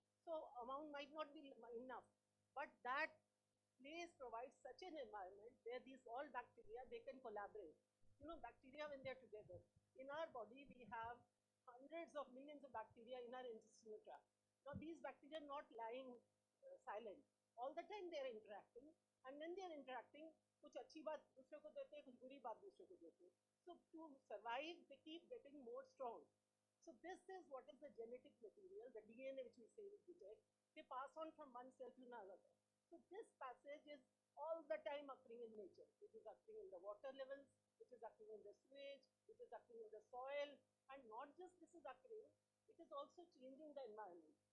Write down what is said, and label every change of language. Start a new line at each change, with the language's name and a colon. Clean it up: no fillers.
English: So amount might not be enough, but that place provides such an environment where these all bacteria, they can collaborate. You know, bacteria when they're together. In our body, we have hundreds of millions of bacteria in our intestinal tract. Now these bacteria are not lying silent. All the time they are interacting,
Hindi: and when they are interacting, कुछ अच्छी बात दूसरे को देते हैं, कुछ बुरी बात दूसरे को देते हैं.
English: So to survive, they keep getting more strong. So this is what is the genetic material, the DNA which we say we detect. They pass on from one cell to another. So this passage is all the time occurring in nature. It is occurring in the water levels, it is occurring in the sewage, it is occurring in the soil, and not just this is occurring, it is also changing the environment.